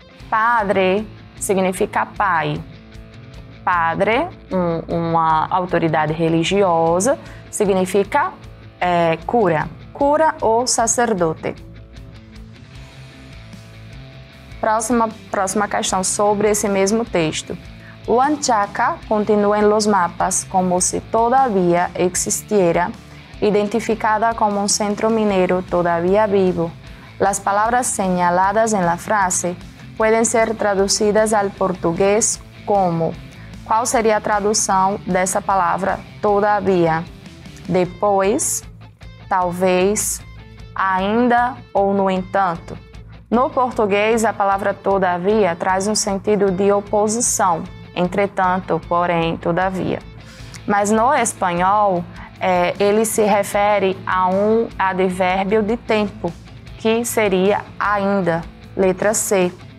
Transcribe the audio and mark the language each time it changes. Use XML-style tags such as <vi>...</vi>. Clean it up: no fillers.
<pt>Padre significa pai. Padre, uma autoridade religiosa, significa cura. Cura ou sacerdote. Próxima questão sobre esse mesmo texto.</pt> <es>Huanchaca continúa en los mapas como si todavía existiera, identificada como un centro minero todavía vivo. Las palabras señaladas en la frase pueden ser traducidas al português como.</es> <pt>Qual seria a tradução dessa palavra todavía? Depois, talvez, ainda ou no entanto. No português, a palavra todavia traz um sentido de oposição. Entretanto, porém, todavia. Mas no espanhol, ele se refere a um advérbio de tempo, que seria ainda, letra C.</pt>